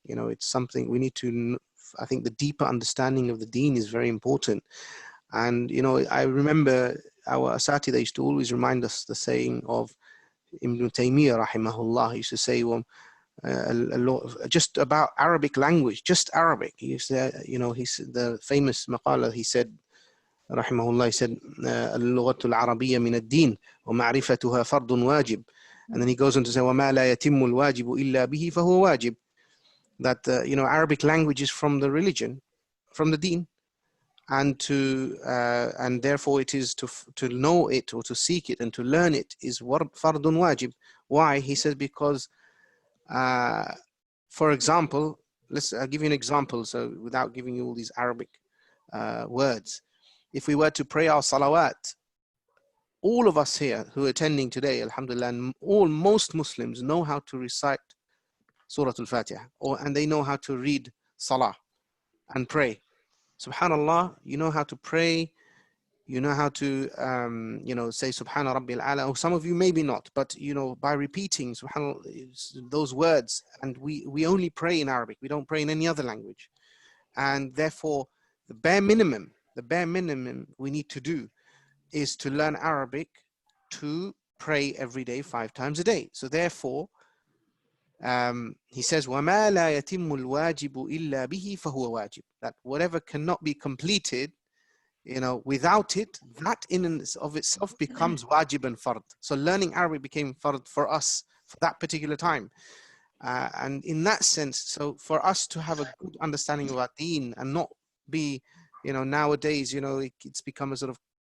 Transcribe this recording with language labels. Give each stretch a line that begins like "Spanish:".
English: You know, it's something we need to, I think the deeper understanding of the deen is very important. And, you know, I remember our Asati, they used to always remind us the saying of Ibn Taymiyyah rahimahullah. He used to say, well, a lot just about Arabic language, just Arabic. He said, you know, he's the famous maqala. He said, rahimahullah, he said,
Arabic: اللغة العربية من الدين ومعرفتها فرض واجب.
English: And then he goes on to say,
Arabic: وما لا يتم الواجب إلا به فهو واجب.
English: That you know, Arabic language is from the religion, from the deen. And and therefore it is to know it or to seek it and to learn it is fardun wajib. Why? He says because, for example, I'll give you an example. So without giving you all these Arabic words, if we were to pray our salawat, all of us here who are attending today, alhamdulillah, and most Muslims know how to recite Surah Al-Fatiha, and they know how to read salah and pray. Subhanallah, you know how to pray, you know how to, you know, say Subhana Rabbil Ala, or some of you maybe not, but, you know, by repeating Subhanallah, those words, and we only pray in Arabic, we don't pray in any other language. And therefore, the bare minimum we need to do is to learn Arabic to pray every day 5 times a day. So therefore, he says,
Arabic: وَمَا لَا يَتِمُّ الْوَاجِبُ إِلَّا بِهِ فَهُوَ وَاجِبٌ.
English: That whatever cannot be completed, you know, without it, that in and of itself becomes wajib and fard. So learning Arabic became fard for us for that particular time. And in that sense, so for us to have a good understanding of our deen and not be, you know, nowadays, you know, it's become a sort of